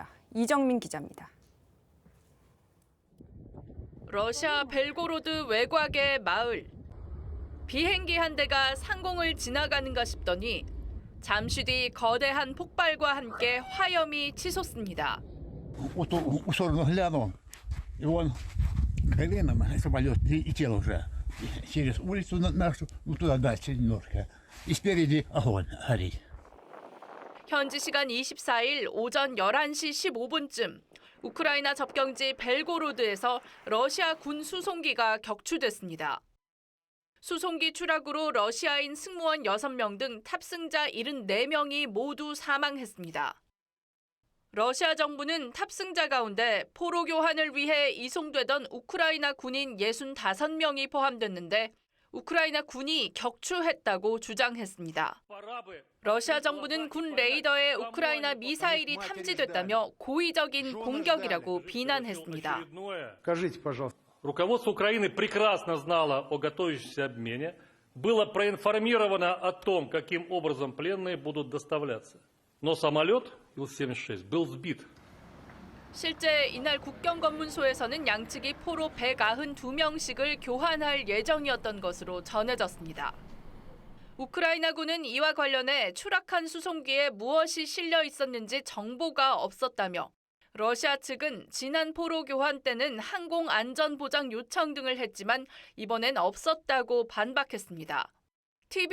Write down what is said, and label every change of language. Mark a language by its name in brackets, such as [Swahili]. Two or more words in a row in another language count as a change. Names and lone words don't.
[Korean] 이정민 기자입니다. 러시아 벨고로드 외곽의 마을. 비행기 한 대가 상공을 지나가는가 싶더니 잠시 뒤 거대한 폭발과 함께 화염이 치솟습니다. [Russian] Колено, самолет летел уже через улицу нашу, туда дальше немножко. И спереди огонь горит. [Korean] 현지 시간 24일 오전 11시 15분쯤 우크라이나 접경지 벨고로드에서 러시아 군 수송기가 격추됐습니다. 수송기 추락으로 러시아인 승무원 6명 등 탑승자 74명이 모두 사망했습니다. 러시아 정부는 탑승자 가운데 포로 교환을 위해 이송되던 우크라이나 군인 65명이 포함됐는데 우크라이나 군이 격추했다고 주장했습니다. 러시아 정부는 군 레이더에 우크라이나 미사일이 탐지됐다며 고의적인 공격이라고 비난했습니다. [Russian] Руководство Украины прекрасно знало о готовящемся обмене, было проинформировано о том, каким образом пленные будут доставляться. Но самолет Ил-76 был сбит. [Korean] 실제 이날 국경검문소에서는 양측이 포로 192명씩을 교환할 예정이었던 것으로 전해졌습니다. 우크라이나군은 이와 관련해 추락한 수송기에 무엇이 실려 있었는지 정보가 없었다며 러시아 측은 지난 포로 교환 때는 항공 안전 보장 요청 등을 했지만 이번엔 없었다고 반박했습니다.